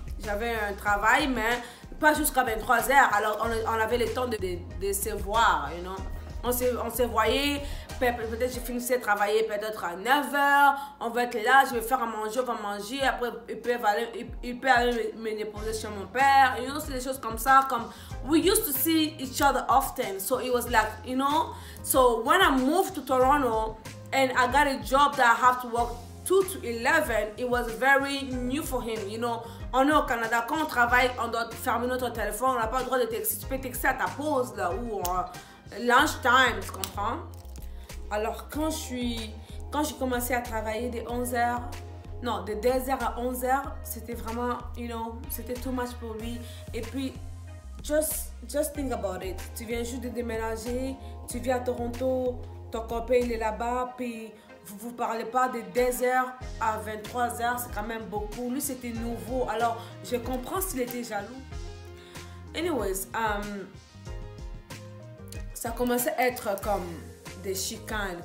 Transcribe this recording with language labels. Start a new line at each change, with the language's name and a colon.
French: J'avais un travail, mais pas jusqu'à 23h. Alors, on avait le temps de se voir,
English: you know.
French: On se voyait, peut-être je finissais de travailler peut-être à 9h. On va être là, je vais faire à manger, on va manger. Après, il peut aller me déposer chez mon père.
English: You know,
French: c'est des choses comme ça.
English: Comme, we used to see each other often. So, it was like, you know. So, when I moved to Toronto and I got a job that I have to work 2 to 11, it was very new for him, you know.
French: On est au Canada, quand on travaille, on doit fermer notre téléphone, on n'a pas le droit de texter. Tu peux texter à ta pause, là, ou lunch time, tu comprends? Alors, quand j'ai commencé à travailler de 11h, non, de 2h à 11h, c'était vraiment,
English: you know,
French: c'était
English: too much
French: pour lui. Et puis,
English: just think about it.
French: Tu viens juste de déménager, tu vis à Toronto, ton copain, il est là-bas, puis vous parlez pas de 2h à 23h, c'est quand même beaucoup. Lui, c'était nouveau. Alors, je comprends s'il était jaloux. Anyways, ça commençait à être comme des chicanes.